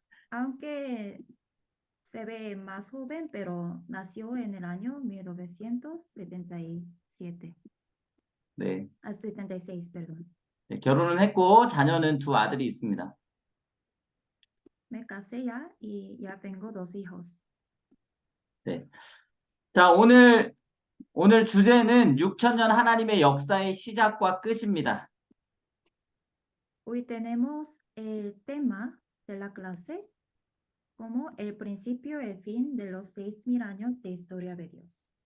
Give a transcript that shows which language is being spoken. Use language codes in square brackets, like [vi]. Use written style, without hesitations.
[es] Aunque se ve más joven, pero nació en el año 1977. [ko] 네. [es] 76, perdón. [ko] 네, 결혼은 했고 자녀는 두 아들이 있습니다. [es] Me casé ya y ya tengo 2 hijos. [ko] 네. 자, 오늘 주제는 6,000년 하나님의 역사의 시작과 끝입니다. [es] Hoy tenemos el tema de la clase como el principio y el fin de los 6,000 años de historia de Dios.